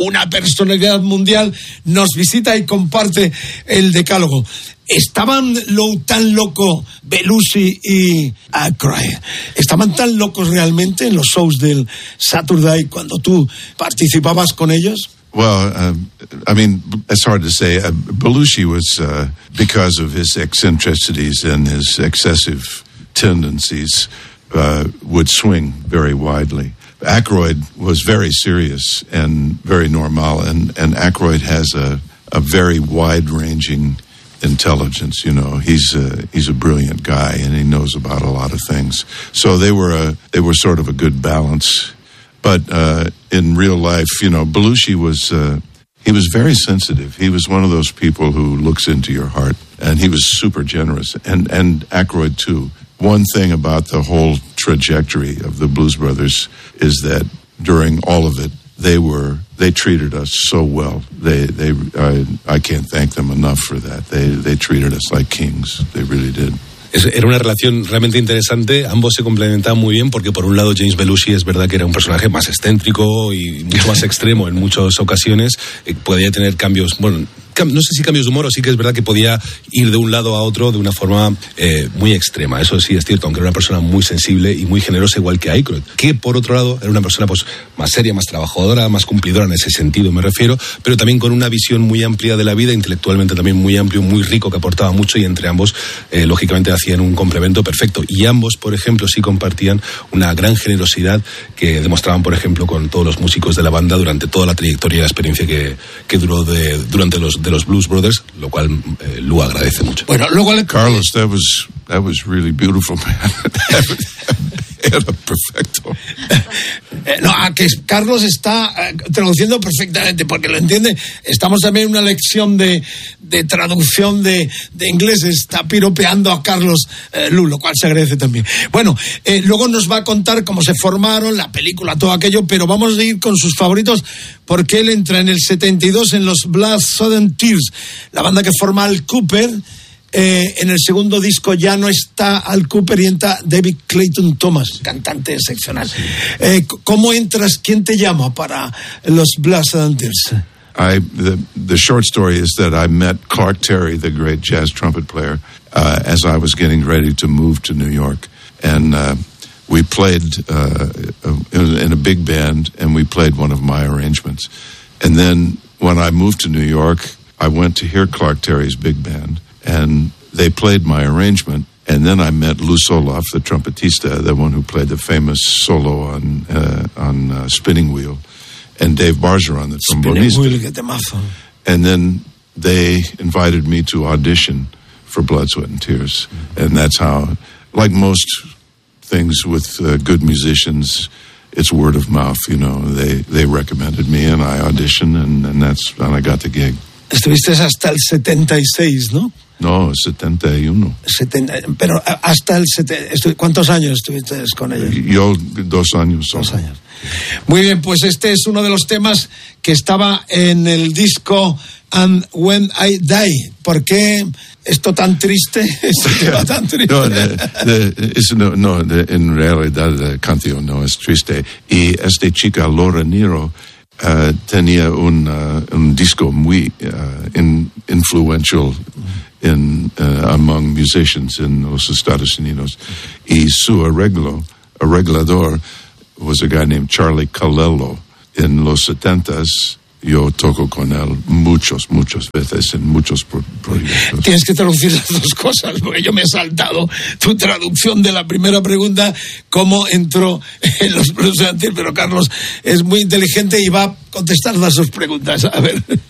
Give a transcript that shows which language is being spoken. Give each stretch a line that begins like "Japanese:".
Spanish: Una personalidad mundial nos visita y comparte el decálogo. ¿Estaban tan locos Belushi y Aykroyd? ¿Estaban tan locos realmente en los shows del Saturday cuando tú participabas con ellos?
English: Well, I mean, it's hard to say. Belushi was, because of his eccentricities and his excessive tendencies, would swing very widely. Aykroyd was very serious and very normal, and Aykroyd has a very wide-ranging intelligence, you know. He's a brilliant guy, and he knows about a lot of things. So they were sort of a good balance. But in real life, you know, Belushi was, he was very sensitive. He was one of those people who looks into your heart, and he was super generous, and Aykroyd too. One thing about the whole trajectory of the Blues Brothers is that during all of it, they treated us so well. I can't thank them enough for that. They treated us like kings. They really did.
Spanish: Era una relación realmente interesante. Ambos se complementaban muy bien porque, por un lado, James Belushi es verdad que era un personaje más excéntrico y mucho más extremo en muchas ocasiones. Podía tener cambios, bueno, no sé si cambios de humor, o sí que es verdad que podía ir de un lado a otro de una forma muy extrema. Eso sí es cierto, aunque era una persona muy sensible y muy generosa, igual que Aykroyd, que, por otro lado, era una persona pues más seria, más trabajadora, más cumplidora en ese sentido, me refiero, pero también con una visión muy amplia de la vida, intelectualmente también muy amplio, muy rico, que aportaba mucho, y entre ambos, lógicamente, hacían un complemento perfecto. Y ambos, por ejemplo, sí compartían una gran generosidad que demostraban, por ejemplo, con todos los músicos de la banda durante toda la trayectoria y la experiencia que duró durante los Blues Brothers, lo cual Lu agradece mucho. Bueno, luego
English: Carlos, that was really beautiful, man.
Spanish: Era perfecto. Que Carlos está traduciendo perfectamente, porque lo entiende. Estamos también en una lección de traducción de inglés. Está piropeando a Carlos Lu, lo cual se agradece también. Bueno, luego nos va a contar cómo se formaron, la película, todo aquello, pero vamos a ir con sus favoritos, porque él entra en el 72 en los Blood Sudden Tears, la banda que forma Al Kooper. En el segundo disco ya no está Al Kooper y entra David Clayton Thomas, cantante excepcional. Sí. ¿Cómo entras? ¿Quién te llama para los Blues Brothers?
English: The short story is that I met Clark Terry, the great jazz trumpet player, as I was getting ready to move to New York. And we played in a big band, and we played one of my arrangements. And then when I moved to New York, I went to hear Clark Terry's big band, and they played my arrangement, and then I met Lou Soloff, the trumpetista, the one who played the famous solo on Spinning Wheel, and Dave Bargeron, the trombonista. Spinning Wheel, get the And then they invited me to audition for Blood, Sweat, and Tears. Mm-hmm. And that's how, like most things with good musicians, it's word of mouth, you know. They recommended me, and I auditioned, and I got the gig.
Spanish: Estuviste hasta el 76, ¿no? No, 71. Pero hasta el 70, ¿cuántos años estuviste con ellos? Yo 2 años solo. 2 años. Muy bien, pues este es uno de los temas que estaba en el disco And When I Die. ¿Por qué esto tan triste? Esto lleva tan triste. No, en realidad la canción no es triste. Y esta chica, Laura Nyro, tenía un disco muy
English: influential among musicians in
Spanish: los Estados Unidos. Y su arreglador
English: was a guy named Charlie Colello.
Spanish: En los 70s, yo toco con él muchas veces en muchos proyectos. Tienes que traducir las dos cosas, porque yo me he saltado tu traducción de la primera pregunta, cómo entró en los Blues Brothers, pero Carlos es muy inteligente y va a contestar las dos preguntas. A ver.